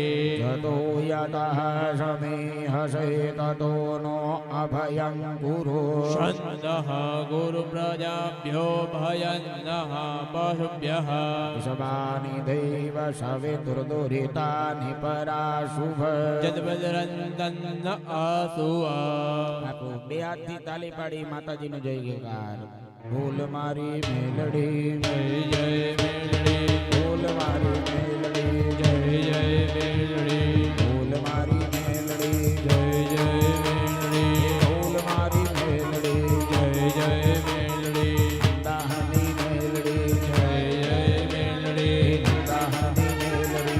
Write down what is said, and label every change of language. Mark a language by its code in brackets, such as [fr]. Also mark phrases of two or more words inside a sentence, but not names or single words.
[sa] यतो यतः समेहसे ततो नो अभयं कुरु शान्तः गुरुप्रजाभ्यो भयन्नः पशुभ्यः विषवानि देव सवितुर्दुरितानि पराशुभ जद्वदरन्तन्न आसुआ [gu] આપો બે હાથથી તાલી પાડી માતાજીનો જય જયકાર ભૂલ મારી મેલડી જય જય મેલડી ભૂલ મારી મેલડી જય જય મેલડી ભૂલ મારી મેલડી જય જય મેલડી ભૂલ મારી મેલડી જય જય મેલડી દાહની મેલડી જય જય મેલડી દાહની મેલડી